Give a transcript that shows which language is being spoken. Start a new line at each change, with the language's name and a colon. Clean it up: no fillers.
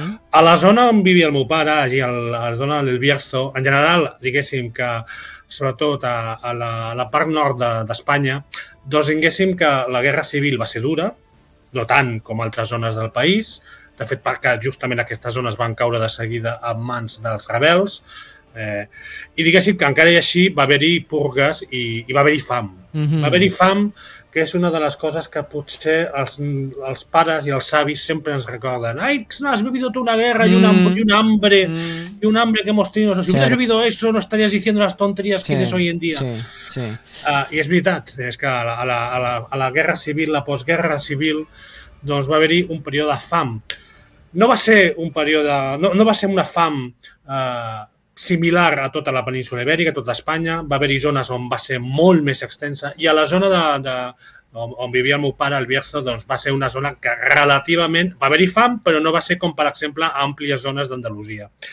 Catalan: A la zona on vivia el meu pare, allí a la zona del Bierzo, en general, diguéssim que sobretot a la part nord d'Espanya, doncs diguéssim que la guerra civil va ser dura, no tant com altres zones del país, de fet perquè justament aquestes zones van caure de seguida en mans dels rebels, i diguéssim que encara i així va haver-hi purgues i va haver-hi fam. Va haver-hi fam, que és una de les coses que potser els pares i els avis sempre ens recorden.
Spanish: Ai, no has vivido tú una guerra y un hambre que hemos tenido. Si hubieras vivido eso, no estarías diciendo las tonterías que dices hoy en día.
Catalan: I és veritat, és que a la guerra civil, la postguerra civil, doncs va haver-hi un període de fam. No va ser un període, no va ser una fam similar a tota la península Ibèrica, a tota Espanya. Va haver-hi zones on va ser molt més extensa, i a la zona on vivia el meu pare, el Bierzo, doncs va ser una zona que relativament va haver-hi fam, però no va ser com, per exemple, àmplies zones d'Andalusia.